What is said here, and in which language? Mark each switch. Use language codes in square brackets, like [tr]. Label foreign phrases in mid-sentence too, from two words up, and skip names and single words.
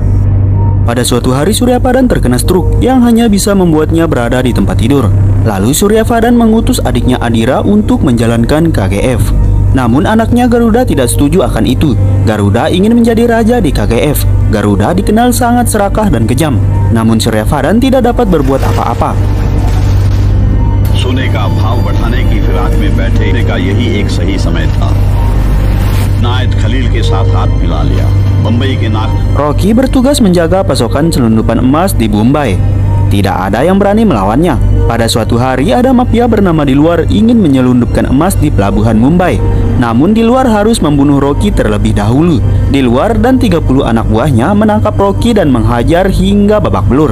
[id] Pada suatu hari Suryapadan terkena stroke yang hanya bisa membuatnya berada di tempat tidur. Lalu Suryapadan mengutus adiknya Adira untuk menjalankan KGF. Namun anaknya Garuda tidak setuju akan itu. Garuda ingin menjadi raja di KGF. Garuda dikenal sangat serakah dan kejam. Namun Suryapadan tidak dapat berbuat apa-apa. [hi] सोने का भाव बढ़ाने की फिराक में बैठने का यही एक सही समय था. नायत खलील के साथ हाथ मिला लिया. मुंबई के नाक. [id] Rocky bertugas menjaga pasokan selundupan emas di Mumbai. Tidak ada yang berani melawannya. Pada suatu hari ada mafia bernama Di Luar ingin menyelundupkan emas di pelabuhan Mumbai. Namun Di Luar harus membunuh Rocky terlebih dahulu. Di Luar dan 30 anak buahnya menangkap Rocky dan menghajar hingga babak belur.